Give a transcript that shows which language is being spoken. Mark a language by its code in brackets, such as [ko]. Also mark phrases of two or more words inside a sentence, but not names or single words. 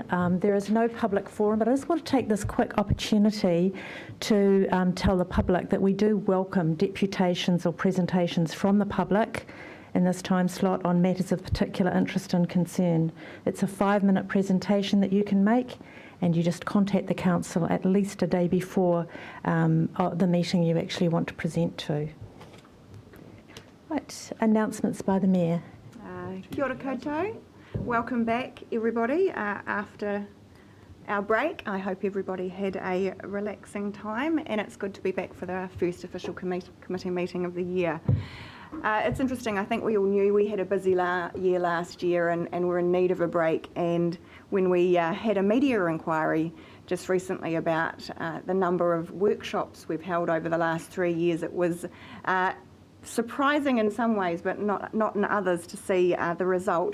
[en] There is no public forum, but I just want to take this quick opportunity to tell the public that we do welcome deputations or presentations from the public in this time slot on matters of particular interest and concern. It's a 5-minute presentation that you can make, and you just contact the council at least a day before the meeting you actually want to present to. Right, announcements by the Mayor. [mi] Kia ora koutou. [en] Welcome back, everybody, after our break. I hope everybody had a relaxing time, and it's good to be back for the first official committee meeting of the year. It's interesting, I think we all knew we had a busy year last year and we're in need of a break, and when we had a media inquiry just recently about the number of workshops we've held over the last 3 years, it was surprising in some ways, but not in others, to see the result.